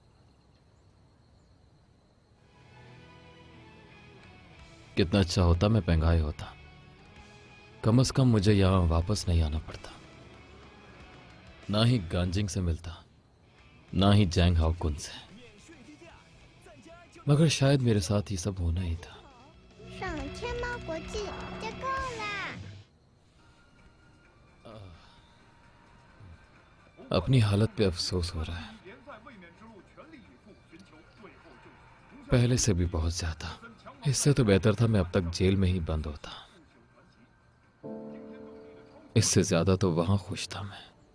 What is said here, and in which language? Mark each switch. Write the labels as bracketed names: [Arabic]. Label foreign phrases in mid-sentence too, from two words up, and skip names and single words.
[Hindi] कितना अच्छा होता मैं पेंगाई होता। कम से कम मुझे यहाँ वापस नहीं आना पड़ता। ना ही गांजिंग से मिलता, ना ही जैंग हाओकुन से। मगर शायद मेरे साथ ये सब होना ही था। [Chinese] 上天猫国际就够啦。 [Hindi] अपनी हालत पे अफसोस हो रहा है, पहले से भी बहुत ज्यादा। इससे तो बेहतर था मैं अब तक जेल में ही बंद होता। इससे ज्यादा तो वहां खुश था मैं।